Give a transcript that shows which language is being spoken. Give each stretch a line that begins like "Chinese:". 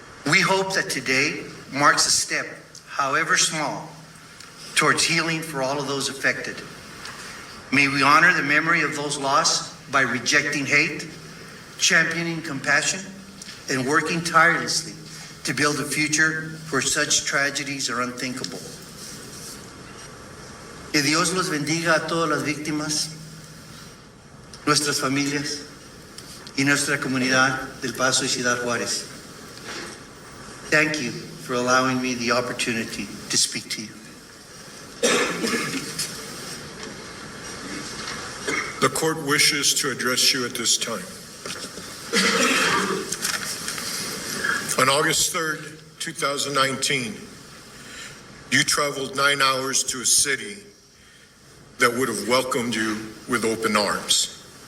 English: We hope that today marks a step, however small, towards healing for all of those affected. May we honor the memory of those lost by rejecting hate, championing compassion, and working tirelessly to build a future where such tragedies are unthinkable.
Spanish: Que Dios los bendiga a todas las víctimas, nuestras familias y nuestra comunidad del Paso y Ciudad Juárez.
English: Thank you for allowing me the opportunity to speak to you. The court wishes to address you at this time. On August 3rd, 2019, you traveled 9 hours to a city that would have welcomed you with open arms.